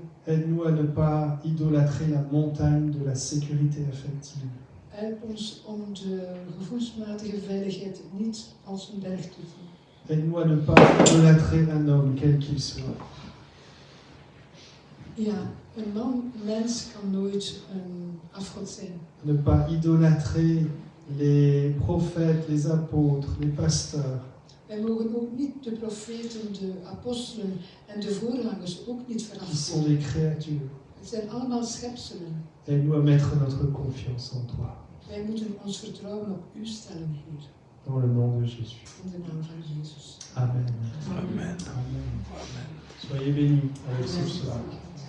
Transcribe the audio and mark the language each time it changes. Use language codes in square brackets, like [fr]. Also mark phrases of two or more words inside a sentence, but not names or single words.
[fr] Aide-nous à ne pas idolâtrer la montagne de la sécurité affective. [nl] Help ons om de gevoelsmatige veiligheid niet als een berg te zien. [fr] Aide-nous à ne pas idolâtrer un homme, quel qu'il soit. [nl] Ja, een mens kan nooit een afgod zijn. [fr] Ne pas idolâtrer les prophètes, les apôtres, les pasteurs. [nl] Wij mogen ook niet de profeten, de apostelen en de voorgangers ook niet [fr] Qui sont [nl] verafgoden. [fr] des créatures. [nl] Het zijn allemaal schepselen. [fr] Aide-nous à mettre notre confiance en toi. [nl] Wij moeten ons vertrouwen op u stellen, Heer. [fr] Dans le nom de Jésus. [nl] In de naam van Jezus. Amen. Amen. Amen. [fr] Soyez bénis avec ce soir.